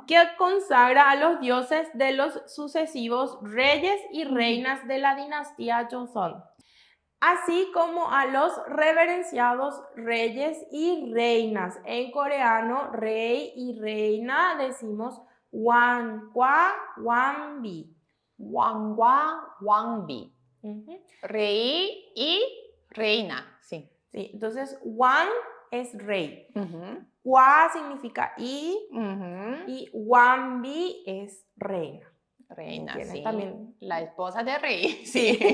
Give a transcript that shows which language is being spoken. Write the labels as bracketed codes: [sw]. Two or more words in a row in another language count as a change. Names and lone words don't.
[es] que consagra a los dioses de los sucesivos reyes y reinas de la dinastía Joseon, así como a los reverenciados reyes y reinas. En coreano, rey y reina decimos [ko] 왕과 왕비. 왕과 왕비. Ujú. [es] Rey y reina. Sí. Sí, entonces 왕 es rey. Ujú. Kwa significa Ujú. y 왕비 es reina. Reina, Tiene sí. también. La esposa de rey. Sí.